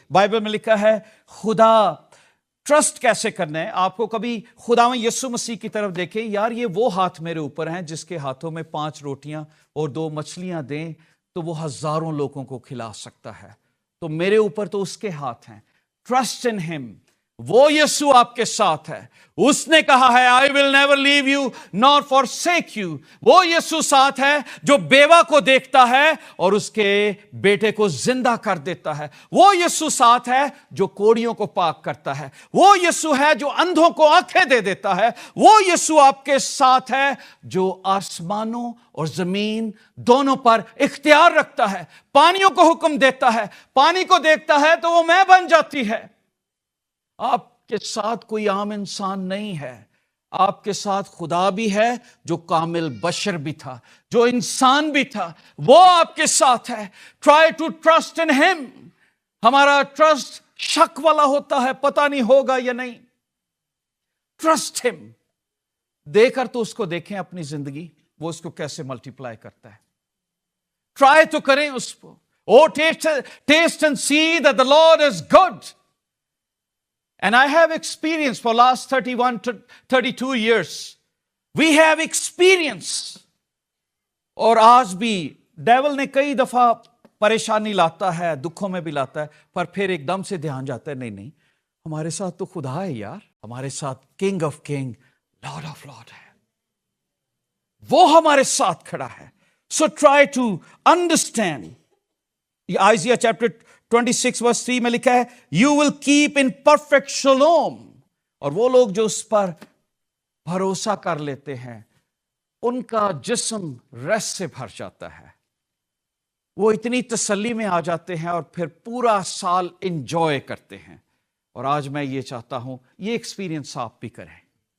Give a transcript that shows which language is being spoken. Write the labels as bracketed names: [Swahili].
[Urdu] Bible میں لکھا ہے خدا ٹرسٹ کیسے کرنا ہے. آپ کو کبھی خداوند یسوع مسیح کی طرف دیکھیں, یار یہ وہ ہاتھ میرے اوپر ہیں جس کے ہاتھوں میں 5 روٹیاں اور 2 مچھلیاں دیں تو وہ ہزاروں لوگوں کو کھلا سکتا ہے. تو میرے اوپر تو اس کے ہاتھ ہیں. [English] Trust in him. [Urdu] وہ یسوع آپ کے ساتھ ہے. اس نے کہا ہے [English] I will never leave you nor forsake you. [Urdu] وہ یسوع ساتھ ہے جو بیوہ کو دیکھتا ہے اور اس کے بیٹے کو زندہ کر دیتا ہے. وہ یسوع ساتھ ہے جو کوڑیوں کو پاک کرتا ہے. وہ یسوع ہے جو اندھوں کو آنکھیں دے دیتا ہے. وہ یسوع آپ کے ساتھ ہے جو آسمانوں اور زمین دونوں پر اختیار رکھتا ہے. پانیوں کو حکم دیتا ہے, پانی کو دیکھتا ہے تو وہ مے بن جاتی ہے. آپ کے ساتھ کوئی عام انسان نہیں ہے. آپ کے ساتھ خدا بھی ہے جو کامل بشر بھی تھا, جو انسان بھی تھا. وہ آپ کے ساتھ ہے. [English] Try to trust in him. [Urdu] ہمارا ٹرسٹ شک والا ہوتا ہے, پتہ نہیں ہوگا یا نہیں. [English] Trust him. [Urdu] دے کر تو اس کو دیکھیں اپنی زندگی, وہ اس کو کیسے ملٹیپلائی کرتا ہے. ٹرائی تو کریں اس کو. [English] Oh, taste and see that the Lord is good. And I have experience for last 31 to 32 years. We have experience. [Urdu] اور آج بھی ڈیول نے کئی دفعہ پریشانی لاتا ہے, دکھوں میں بھی لاتا ہے, پر پھر ایک دم سے دھیان جاتا ہے, نہیں ہمارے ساتھ تو خدا ہے یار. ہمارے ساتھ [English] king of king, lord of lord [Urdu] ہے. وہ ہمارے ساتھ کھڑا ہے. [English] So try to understand. Isaiah chapter 26 verse 3 [Urdu] میں لکھا ہے [English] You will keep in perfect shalom. [Urdu] اور وہ لوگ جو اس پر بھروسہ کر لیتے ہیں ان کا جسم ریسٹ سے بھر جاتا ہے. وہ اتنی تسلی میں آ جاتے ہیں اور پھر پورا سال انجوائے کرتے ہیں. اور آج میں یہ چاہتا ہوں یہ ایکسپیرینس آپ بھی کریں.